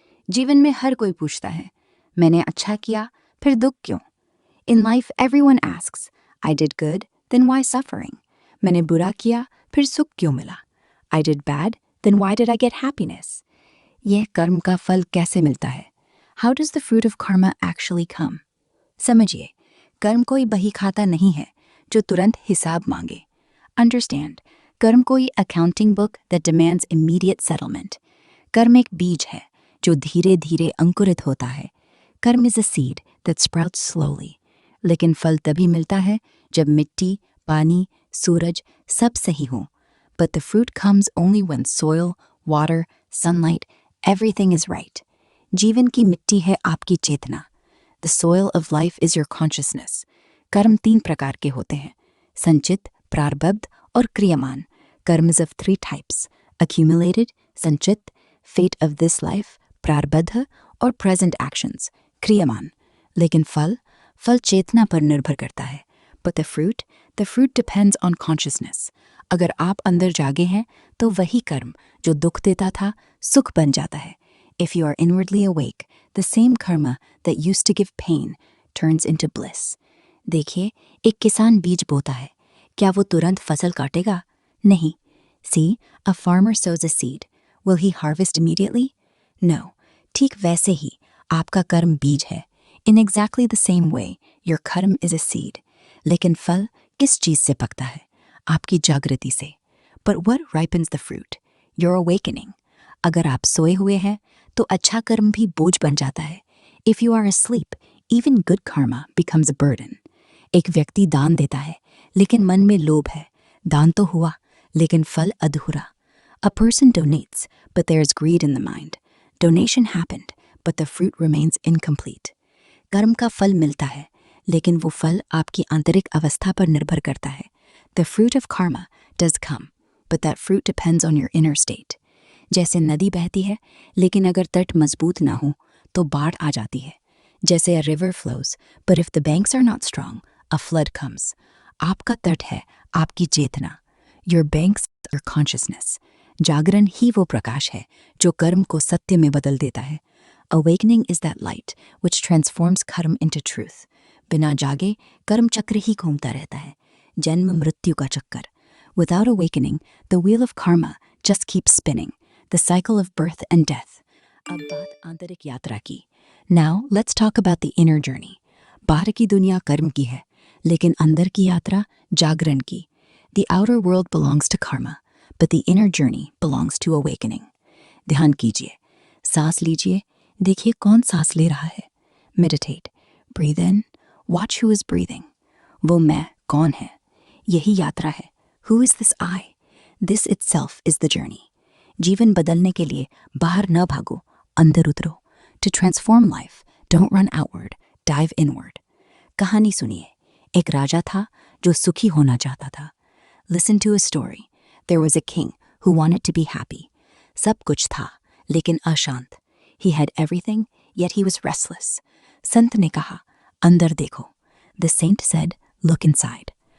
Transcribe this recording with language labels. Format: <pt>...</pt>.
<hi>जीवन में हर कोई पूछता है, मैंने अच्छा किया, फिर दुख क्यों?</hi> <en>In life, everyone asks, I did good, then why suffering?</en> <hi>मैंने बुरा किया, फिर सुख क्यों मिला?</hi> <en>I did bad, then why did I get happiness?</en> <hi>यह कर्म का फल कैसे मिलता है?</hi> <en>How does the fruit of karma actually come?</en> <hi>समझिए, कर्म कोई बही खाता नहीं है जो तुरंत हिसाब मांगे.</hi> <en>Understand,</en> <hi>कर्म कोई</hi> <en>accounting book that demands immediate settlement.</en> <hi>कर्म एक बीज है जो धीरे धीरे अंकुरित होता है.</hi> <en>Karma is a seed that sprouts slowly.</en> <hi>लेकिन फल तभी मिलता है जब मिट्टी, पानी, सूरज सब सही हो.</hi> <en>But the fruit comes only when soil, water, sunlight, everything is right.</en> <hi>जीवन की मिट्टी है आपकी चेतना.</hi> <en>The soil of life is your consciousness.</en> <hi>कर्म 3 प्रकार के होते हैं, संचित, प्रारब्ध और क्रियमान.</hi> <en>Karma is of 3 types, accumulated, sanchit, fate of this life, prarabdh और present actions, kriyaman.</en> <hi>लेकिन फल चेतना पर निर्भर करता है.</hi> <en>But the fruit depends on consciousness.</en> <hi>अगर आप अंदर जागे हैं तो वही कर्म जो दुख देता था सुख बन जाता है.</hi> <en>If you are inwardly awake, the same karma that used to give pain turns into bliss.</en> <hi>देखिए, एक किसान बीज बोता है. क्या वो तुरंत फसल काटेगा? नहीं.</hi> <en>See, a farmer sows a seed. Will he harvest immediately? No.</en> <hi>ठीक वैसे ही आपका कर्म बीज है.</hi> <en>In exactly the same way, your karma is a seed.</en> <hi>लेकिन फल किस चीज से पकता है? आपकी जागृति से.</hi> <en>But what ripens the fruit? Your awakening.</en> <hi>अगर आप सोए हुए हैं तो अच्छा कर्म भी बोझ बन जाता है.</hi> <en>If you are asleep, even good karma becomes a burden.</en> <hi>एक व्यक्ति दान देता है लेकिन मन में लोभ है. दान तो हुआ लेकिन फल अधूरा.</hi> <en>A person donates, but there is greed in the mind. Donation happened, but the fruit remains incomplete.</en> <hi>कर्म का फल मिलता है लेकिन वो फल आपकी आंतरिक अवस्था पर निर्भर करता है.</hi> <en>The fruit of karma does come, but that fruit depends on your inner state.</en> <hi>जैसे नदी बहती है लेकिन अगर तट मजबूत ना हो तो बाढ़ आ जाती है.</hi> <en>जैसे a river flows, but if the banks are not strong, a flood comes.</en> <hi>आपका तट है आपकी चेतना.</hi> <en>Your banks are consciousness.</en> <hi>जागरण ही वो प्रकाश है जो कर्म को सत्य में बदल देता है.</hi> <en>Awakening is that light which transforms karma into truth.</en> <hi>बिना जागे कर्म चक्र ही घूमता रहता है, जन्म मृत्यु का चक्कर.</hi> <en>Without awakening, the wheel of karma just keeps spinning, the cycle of birth and death.</en> <hi>अब बात आंतरिक यात्रा की.</hi> <en>Now let's talk about the inner journey.</en> <hi>बाहर की दुनिया कर्म की है, लेकिन अंदर की यात्रा जागरण की.</hi> <en>The outer world belongs to karma, but the inner journey belongs to awakening.</en> <hi>ध्यान कीजिए, सांस लीजिए, देखिए कौन सांस ले रहा है.</hi> <en>Meditate. Breathe in. Watch who is breathing.</en> <hi>वो मैं कौन है? यही यात्रा है.</hi> <en>Who is this I? This itself is the journey.</en> <hi>जीवन बदलने के लिए बाहर न भागो, अंदर उतरो.</hi> <en>To transform life, don't run outward, dive inward.</en> <hi>कहानी सुनिए. एक राजा था जो सुखी होना चाहता था.</hi> <en>Listen to a story. There was a king who wanted to be happy.</en> <hi>सब कुछ था, लेकिन अशांत.</hi> <en>He had everything, yet he was restless.</en> <hi>संत ने कहा, अंदर देखो.</hi> <en>The saint said, look inside.</en>